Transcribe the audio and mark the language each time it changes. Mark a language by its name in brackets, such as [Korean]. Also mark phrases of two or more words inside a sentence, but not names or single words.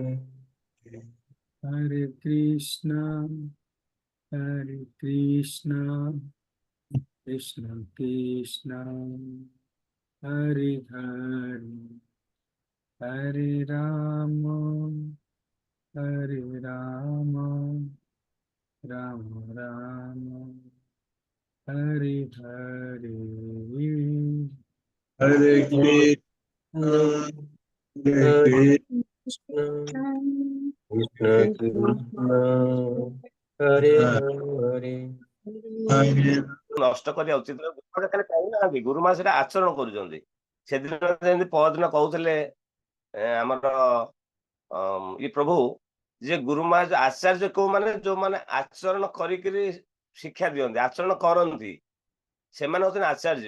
[Sanskrit] हरे कृष्ण कृष्ण कृष्ण हरे हरे, हरे राम राम राम हरे हरे। हरे कृष्ण कृष्ण कृष्ण कृष्ण हरे हरे। [Odia] ନଷ୍ଟ କରିବା ଉଚିତ ନୁହେଁ। ଖାଲି କହୁନାହାନ୍ତି, ଗୁରୁ ମା ସେଟା ଆଚରଣ କରୁଛନ୍ତି। ସେଦିନ ଯେମିତି ପରଦିନ କହୁଥିଲେ ଆମର ଇଏ ପ୍ରଭୁ, ଯେ ଗୁରୁ ମା ଆଚାର୍ଯ୍ୟ କୋଉମାନେ, ଯୋଉମାନେ ଆଚରଣ କରିକିରି ଶିକ୍ଷା ଦିଅନ୍ତି, ଆଚରଣ କରନ୍ତି, ସେମାନେ ହଉଛନ୍ତି ଆଚାର୍ଯ୍ୟ।